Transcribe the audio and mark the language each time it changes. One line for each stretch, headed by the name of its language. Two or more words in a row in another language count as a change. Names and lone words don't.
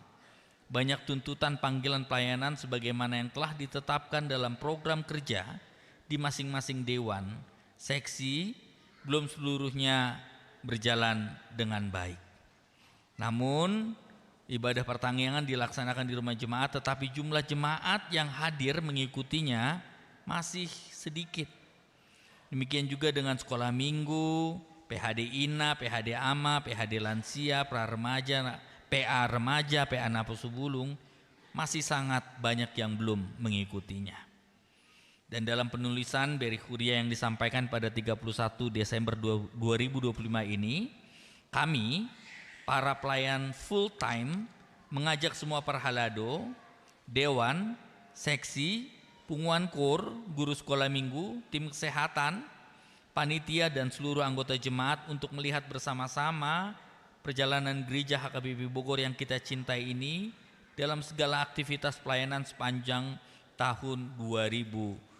Indonesian: Banyak tuntutan panggilan pelayanan sebagaimana yang telah ditetapkan dalam program kerja di masing-masing dewan, seksi, belum seluruhnya berjalan dengan baik. Namun, ibadah pertanggihan dilaksanakan di rumah jemaat, tetapi jumlah jemaat yang hadir mengikutinya masih sedikit. Demikian juga dengan sekolah minggu, PHD Ina, PHD Ama, PHD Lansia, Pra-Remaja, PA Remaja, PA Napusubulung, masih sangat banyak yang belum mengikutinya. Dan dalam penulisan berih huria yang disampaikan pada 31 Desember 2025 ini, kami, para pelayan full time, mengajak semua perhalado, dewan, seksi, punguan kur, guru sekolah minggu, tim kesehatan, panitia dan seluruh anggota jemaat untuk melihat bersama-sama perjalanan gereja HKBP Bogor yang kita cintai ini dalam segala aktivitas pelayanan sepanjang tahun 2025.